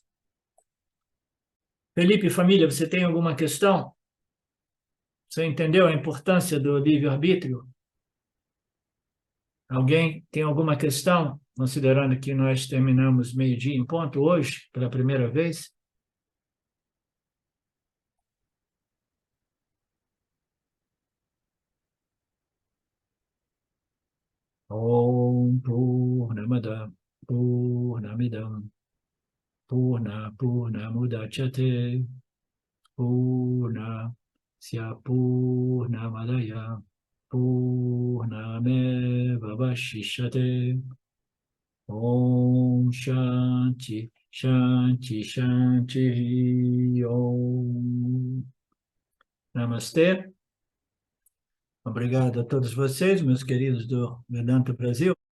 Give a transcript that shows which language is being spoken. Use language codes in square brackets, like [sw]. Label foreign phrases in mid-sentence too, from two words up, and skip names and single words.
[pt] Felipe, família, você tem alguma questão? Você entendeu a importância do livre-arbítrio? Alguém tem alguma questão, considerando que nós terminamos meio-dia em ponto hoje, pela primeira vez? [sa] ॐ पूर्णमद पूर्णमिदम् पूर्णमुदच्यते पूर्णस्य पूर्णमादाय पूर्णमेव वशिष्यते. ॐ शान्ति, शान्ति, शान्ति, ॐ. [pt] Namastê. Obrigado a todos vocês, meus queridos do Vedanta Brasil.